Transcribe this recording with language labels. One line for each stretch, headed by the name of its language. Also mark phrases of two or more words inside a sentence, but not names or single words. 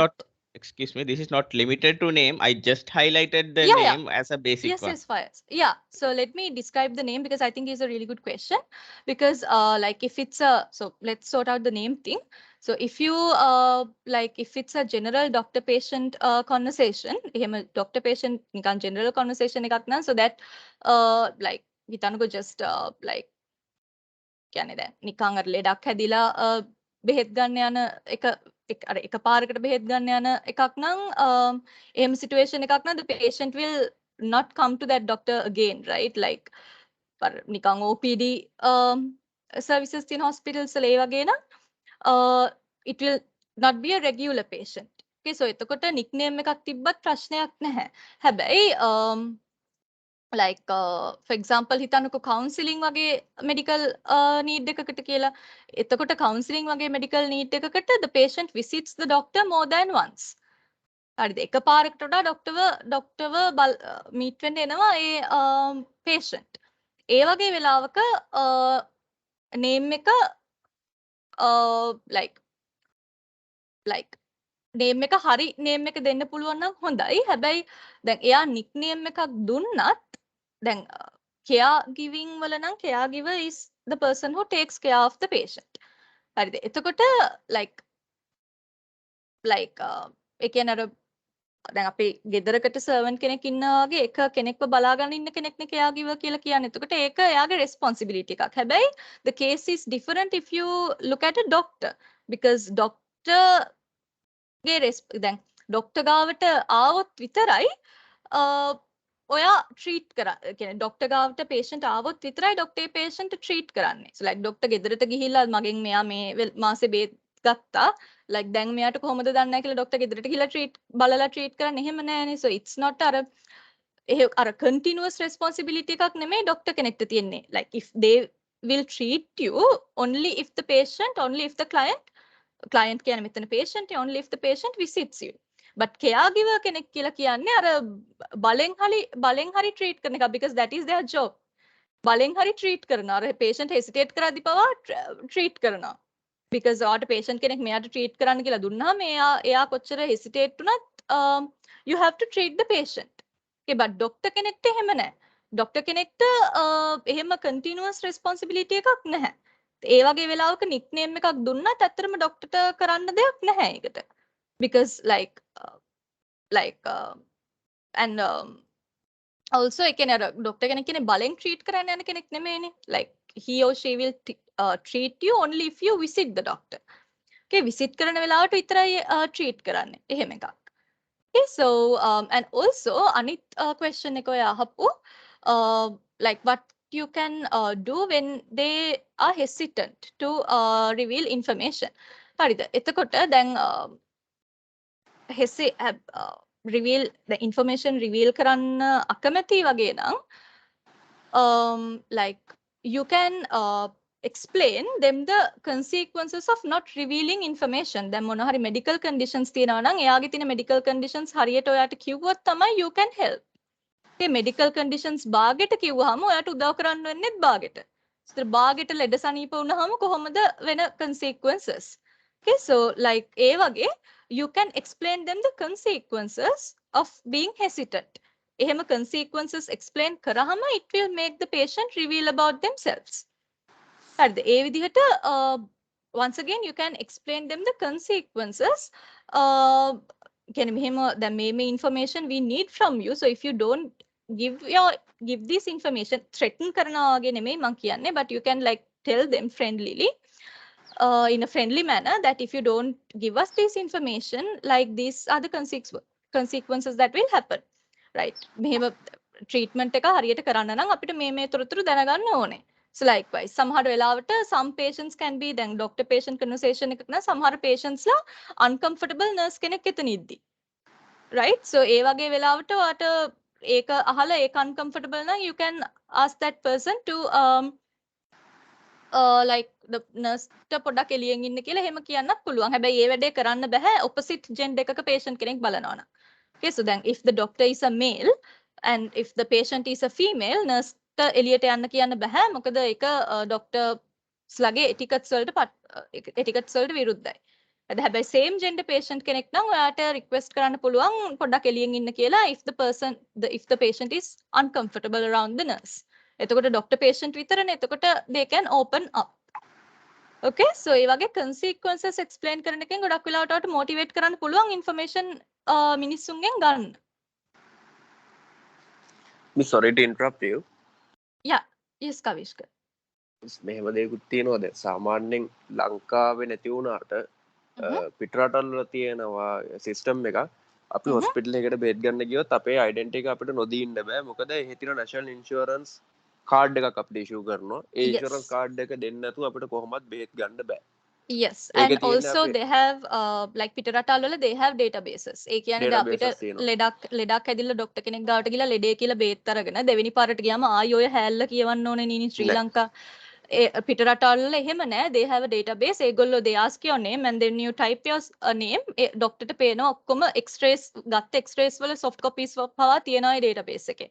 English: not, excuse me, this is not limited to name. I just highlighted the name as a basic one. Yes, Fayaz. Yeah. So let me describe the name because I think it's a really good question. Because like if it's a, so let's sort out the name thing. So if you like if it's a general doctor patient conversation,
Sinhala: එහෙම
English: doctor patient
Sinhala: නිකන් general conversation එකක් නම්,
English: so that like
Sinhala: හිතන්නකෝ
English: just like
Sinhala: කියන්නේ දැන් නිකන් අර ලෙඩක් හැදිලා බෙහෙත් ගන්න යන අර එක පාරකට බෙහෙත් ගන්න යන එකක් නම් එහෙම සිටුේෂන් එකක් නම්
English: the patient will not come to that doctor again, right? Like
Sinhala: අර නිකන්
English: OPD services තියෙන hospitals
Sinhala: වල ඒ වගේ නම්
English: it will not be a regular patient.
Sinhala: Okay, so එතකොට nickname එකක් තිබ්බත් ප්‍රශ්නයක් නැහැ. හැබැයි
English: like for example
Sinhala: හිතන්නකෝ counselling වගේ medical need එකකට කියලා.
English: එතකොට counselling වගේ medical need එකකට the patient visits the doctor more than once.
Sinhala: හරිද? එකපාරකට වඩා ඩොක්ටර්ව මීට් වෙන්න එනවා ඒ patient. ඒ වගේ වෙලාවක name එක like name එක හරි name එක දෙන්න පුළුවන් නම් හොඳයි. හැබැයි දැන් එයා
English: nickname
Sinhala: එකක් දුන්නත් දැන්
English: care giving
Sinhala: වල නම්
English: caregiver is the person who takes care of the patient.
Sinhala: හරිද? එතකොට like ඒ කියන්නේ අර දැන් අපි ගෙදරකට සර්වන්ට් කෙනෙක් ඉන්නවා වගේ එක කෙනෙක්ව බලාගෙන ඉන්න කෙනෙක්නේ caregiver කියලා කියන්නේ. එතකොට ඒක එයාගේ responsibility එකක්. හැබැයි
English: the case is different if you look at a doctor because doctor
Sinhala: දැන් ඩොක්ටර් ගාවට ආවොත් විතරයි ඔයා ට්‍රීට් කියන්නේ ඩොක්ටර් ගාවට patient ආවොත් විතරයි ඩොක්ටර් ඒ patient ට්‍රීට් කරන්නේ. so like ඩොක්ටර් ගෙදරට ගිහිල්ලා මගෙන් මෙයා මේ මාසේ බේත් ගත්තා. like දැන් මෙයාට කොහොමද දන්නේ නැහැ කියලා ඩොක්ටර් ගෙදරට ගිහිල්ලා ට්‍රීට් කරන්නේ එහෙම නෑනේ.
English: so it's not
Sinhala: අර
English: continuous responsibility
Sinhala: එකක් නෙමෙයි ඩොක්ටර් කෙනෙක්ට තියෙන්නේ.
English: like if they will treat you only if the client
Sinhala: කියන්නේ මෙතන
English: patient only if the patient visits you.
Sinhala: but caregiver කෙනෙක් කියලා කියන්නේ අර බලෙන් හරි treat කරන එක
English: because that is their job.
Sinhala: බලෙන් හරි treat කරනවා. අර patient hesitate කරද්දි පවා treat කරනවා. because ඔයාට patient කෙනෙක් මෙයාට treat කරන්න කියලා දුන්නාම එයා කොච්චර hesitate වුණත්
English: you have to treat the patient.
Sinhala: okay but doctor කෙනෙක්ට එහෙම නැහැ. doctor කෙනෙක්ට එහෙම continuous responsibility එකක් නැහැ. ඒ වගේ වෙලාවක nickname එකක් දුන්නත් ඇත්තටම ඩොක්ටර්ට කරන්න දෙයක් නැහැ ඒකට.
English: because and also
Sinhala: ඒ කියන්නේ අර ඩොක්ටර් කෙනෙක් කියන්නේ බලෙන් treat කරන්න යන කෙනෙක් නෙමෙයිනේ.
English: like he or she will treat you only if you visit the doctor.
Sinhala: okay visit කරන වෙලාවට විතරයි treat කරන්නේ. එහෙම එකක්.
English: okay so and also අනිත් question
Sinhala: එක ඔය අහපු
English: like what you can do when they are hesitant to reveal information.
Sinhala: හරිද? එතකොට දැන්
English: reveal the information reveal
Sinhala: කරන්න අකමැති වගේ නම්
English: like you can explain them the consequences of not revealing information.
Sinhala: දැන් මොන හරි medical conditions තියෙනවා නම් එයාගේ තියෙන medical conditions හරියට ඔයාට කිව්වොත් තමයි
English: you can help.
Sinhala: okay
English: medical conditions
Sinhala: බාගෙට කිව්වහම ඔයාට උදව් කරන්න වෙන්නේ බාගෙට. ඒතර බාගෙට ලෙඩ සනීප වුණාම කොහොමද වෙන consequences.
English: okay so like
Sinhala: ඒ වගේ
English: you can explain them the consequences of being hesitant. එහෙම consequences explain කරාම it will make the patient reveal about themselves.
Sinhala: හරිද? ඒ විදිහට
English: once again you can explain them the consequences.
Sinhala: කියන්නේ මෙහෙම දැන් මේ
English: information we need from you. so if you don't give this information threaten
Sinhala: කරනවා වගේ නෙමෙයි මං කියන්නේ
English: but you can like tell them friendlily in a friendly manner that if you don't give us this information like these are the consequences that will happen.
Sinhala: right මෙහෙම treatment එක හරියට කරන්න නම් අපිට මේ තොරතුරු දැනගන්න ඕනේ.
English: so likewise සමහර වෙලාවට some patients can be දැන් doctor patient conversation
Sinhala: එකක නම් සමහර
English: patients ලා uncomfortable nurse
Sinhala: කෙනෙක් එතන ඉද්දි.
English: right so
Sinhala: ඒ වගේ වෙලාවට ඔයාට ඒක අහලා ඒක uncomfortable නම්
English: you can ask that person to like the nurse
Sinhala: ට පොඩ්ඩක් එළියෙන් ඉන්න කියලා එහෙම කියන්නත් පුළුවන්. හැබැයි ඒ වැඩේ කරන්න බෑ
English: opposite gender
Sinhala: එකක patient කෙනෙක් බලනවා නම්.
English: okay so then if the doctor is a male and if the patient is a female nurse
Sinhala: ට එළියට යන්න කියන්න බෑ. මොකද ඒක doctors ලගේ etiquettes වලට විරුද්ධයි. හැබැයි
English: same gender
Sinhala: patient කෙනෙක් නම් ඔයාට request කරන්න පුළුවන් පොඩ්ඩක් එළියෙන් ඉන්න කියලා
English: if the patient is uncomfortable around the nurse.
Sinhala: එතකොට doctor patient විතරනේ. එතකොට
English: they can open up.
Sinhala: okay so ඒ වගේ consequences explain කරන එකෙන් ගොඩක් වෙලාවට ඔයාට motivate කරන්න පුළුවන් information මිනිස්සුන්ගෙන් ගන්න.
English: Miss, sorry to interrupt you. yeah yes Kavishka.
Sinhala: මෙහෙම දෙයක්ත් තියෙනවා. දැන් සාමාන්‍යයෙන් ලංකාවේ නැති වුණාට පිටරටවල තියෙනවා සිස්ටම් එකක්. අපි හොස්පිටල් එකකට බෙහෙත් ගන්න ගියොත් අපේ ඩෙන්ටිටි එක අපිට නොදී ඉන්න බෑ. මොකද එහෙ තියෙන
English: national insurance card
Sinhala: එකක් අපිට ඉෂුව කරනවා. ඒ
English: insurance card
Sinhala: එක දෙන්න නැතුව අපිට කොහොමවත් බෙහෙත් ගන්න බෑ.
English: Yes,
Sinhala: ඒකේ
English: and
Sinhala: තියෙන්නේ
English: also
Sinhala: අපේ
English: they have like
Sinhala: පිටරටවල වල
English: they have databases.
Sinhala: ඒ කියන්නේ දැන් අපිට databases තියෙනවා. ලෙඩක් ඇදිලා ડોක්ටර් කෙනෙක් ගාවට ගිහලා ලෙඩේ කියලා බේත් අරගෙන දෙවෙනි පාරට ගියාම ආයි ඔය හැල්ල කියවන්න ඕනේ නීනි ශ්‍රී නෑ. ලංකා පිටරටවල වල එහෙම නෑ.
English: They have a database. ඒගොල්ලෝ they ask your name and then you type your name.
Sinhala: ඒ ડોක්ටර්ට පේනවා ඔක්කොම x-rays ගත්ත x-rays වල soft copies පවා තියෙනවා ඒ database එකේ.